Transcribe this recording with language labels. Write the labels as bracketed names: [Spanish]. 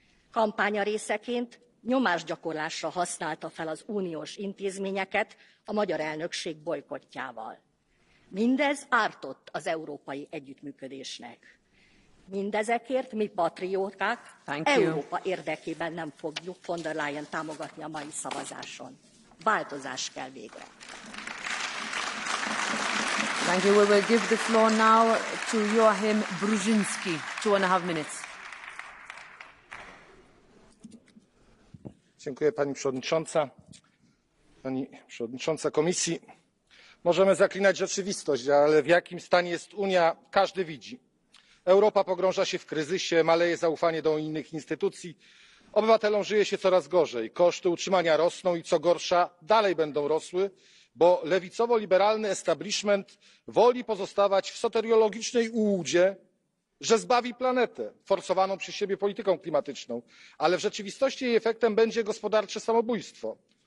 [Hungarian] Kampánya részeként nyomásgyakorlásra használta fel az uniós intézményeket a magyar elnökség bojkottjával. Mindez ártott az európai együttműködésnek. Mindezekért mi patrióták Európa érdekében nem fogjuk von der Leyen támogatni a mai szavazáson. Változás kell végre. [English] Thank you. We will give the floor now to Joachim Brusinski. 2.5 minutes. [Polish] Dziękuję Pani Przewodnicząca. Pani Przewodnicząca Komisji. Możemy zaklinać rzeczywistość, ale w jakim stanie jest Unia, każdy widzi. Europa pogrąża się w kryzysie, maleje zaufanie do unijnych instytucji, obywatelom żyje się coraz gorzej, koszty utrzymania rosną i co gorsza dalej będą rosły, bo lewicowo-liberalny establishment woli pozostawać w soteriologicznej ułudzie, że zbawi planetę forsowaną przez siebie polityką klimatyczną, ale w rzeczywistości jej efektem będzie gospodarcze samobójstwo.